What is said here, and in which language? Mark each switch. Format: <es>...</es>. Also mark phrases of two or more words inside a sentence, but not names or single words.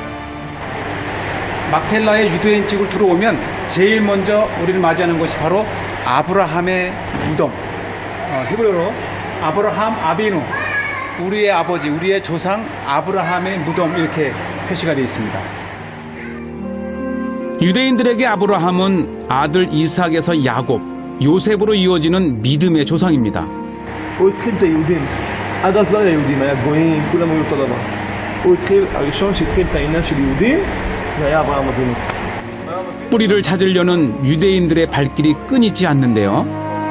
<ko>막펠라의 유대인 쪽을 들어오면 제일 먼저 우리를 맞이하는 것이 바로 아브라함의 무덤, 히브리어로 아브라함 아비누, 우리의 아버지, 우리의 조상 아브라함의 무덤, 이렇게 표시가 되어 있습니다. 유대인들에게 아브라함은 아들 이삭에서 야곱, 요셉으로 이어지는 믿음의 조상입니다.</ko> <he>הוא התחיל את היהודים. עד אז לא היה יהודים, היה גויים, כולם היו אותו דבר. הוא התחיל, הראשון שהתחיל את העניין של יהודים, זה היה אברהם אבינו.</he> <ko>뿌리를 찾으려는 유대인들의 발길이 끊이지 않는데요.</ko>